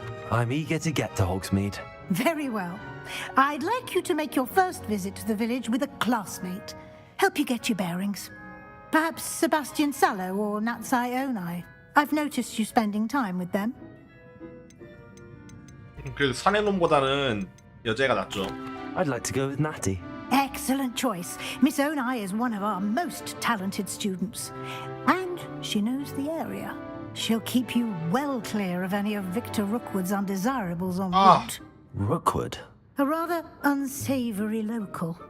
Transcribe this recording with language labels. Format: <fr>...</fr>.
<en>I'm eager to get to Hogsmeade. Very well. I'd like you to make your first visit to the village with a classmate. Help you get your bearings. Perhaps Sebastian Sallow or Natsai Onai. I've noticed you spending time with them.</en> <ko>그래도 사내놈보다는 여자애가 낫죠.</ko> <en>I'd like to go with Natty. Excellent choice. Miss Onai is one of our most talented students. And she knows the area. She'll keep you well clear of any of Victor Rookwood's undesirables en route. Rookwood? A rather unsavory local.</en>